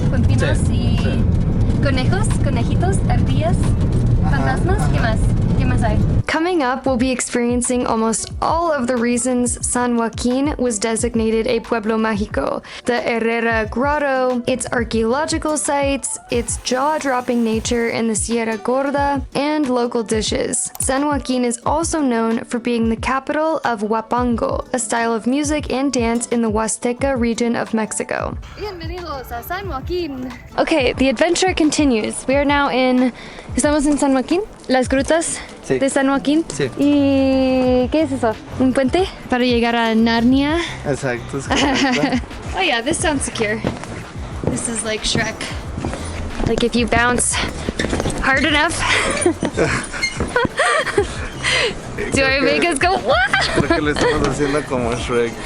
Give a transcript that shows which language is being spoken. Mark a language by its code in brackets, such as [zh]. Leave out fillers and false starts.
[es] Con pinos y conejitos, ardillas, fantasmas, ¿qué más? [en] Coming up, we'll be experiencing almost all of the reasons San Joaquin was designated a Pueblo Mágico. The Herrera Grotto, its archaeological sites, its jaw-dropping nature in the Sierra Gorda, and local dishes. San Joaquin is also known for being the capital of Huapango, a style of music and dance in the Huasteca region of Mexico. [es] Bienvenidos a San Joaquin. [en] Okay, the adventure continues. We are now [es] estamos en San Joaquin, las grutas de San Joaquin. Sí. ¿Y qué es eso? ¿Un puente para llegar a Narnia? Exacto. [en] Oh yeah, this sounds secure. This is like Shrek. Like if you bounce hard enough. Do I make us go? [es] Creo que lo estamos haciendo como Shrek.